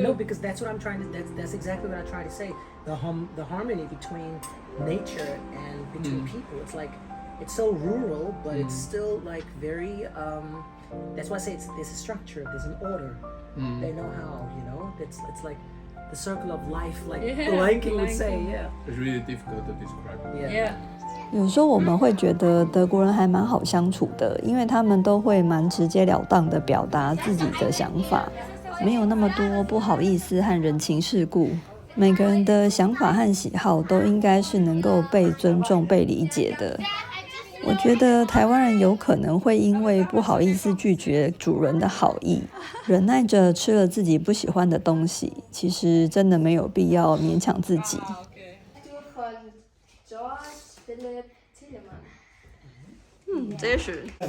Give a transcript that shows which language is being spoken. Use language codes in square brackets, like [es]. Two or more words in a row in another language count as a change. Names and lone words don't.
[en] No, because that's what I'm trying to. That's exactly what I try to say. The harmony between nature and between people. It's like it's so rural, but it's still like very. That's why I say there's a structure. There's an order. They know how. You know. It's like the circle of life. Like Yeah, Lion King would Lion say. King. Yeah. It's really difficult to describe. Yeah. [zh] 有时候我们会觉得德国人还蛮好相处的，因为他们都会蛮直截了当的表达自己的想法，没有那么多不好意思和人情世故。每个人的想法和喜好都应该是能够被尊重、被理解的。我觉得台湾人有可能会因为不好意思拒绝主人的好意，忍耐着吃了自己不喜欢的东西，其实真的没有必要勉强自己。 [de] von George Philipp Telemann. Sehr schön.